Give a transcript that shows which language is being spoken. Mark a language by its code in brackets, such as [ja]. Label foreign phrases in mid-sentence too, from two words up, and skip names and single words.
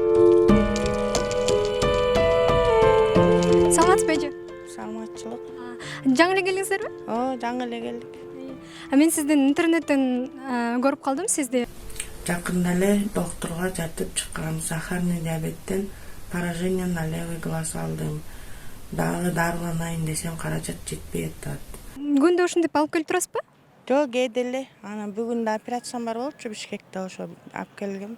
[ky] Саламатсызбы эже? Саламатчылык. Жаңы эле келдиңиздерби? Жаңы эле келдик. Мен сиздин интернеттен көрүп калдым сизди. Жакында эле доктурга жатып чыккан [ru] сахарный диабеттен поражение на левый глаз [ky] алдым. Дагы дарыланайын десем каражат жетпей атат. Күндө ушинтип алып келип турасызбы? Жок, кээде эле. Анан бүгүн да операциям бар болчу Бишкекте, ошо алып келгем.